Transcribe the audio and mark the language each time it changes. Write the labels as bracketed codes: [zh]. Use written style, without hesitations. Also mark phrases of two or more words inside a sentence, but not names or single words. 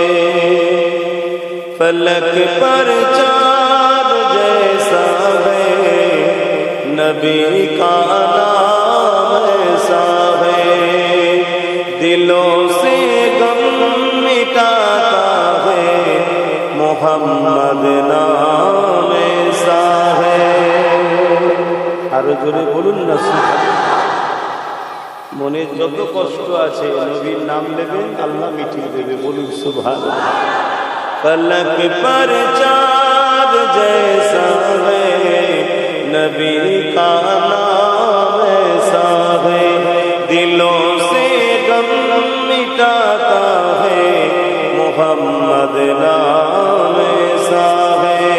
[ur] فلک پر چاند جیسا ہے نبی کا نام ایسا ہے دلوں سے غم مٹاتا ہے محمد نام ایسا ہے [bn] আরো জোরে বলুন না মনে যত কষ্ট আছে নবীর নাম নেবেন আল্লাহ মিটিয়ে দেবে বলুন সুবহানাল্লাহ [ur] فلک پر چاند جیسا ہے نبی کا نام ایسا ہے دلوں سے غم مٹاتا ہے محمد نام ایسا ہے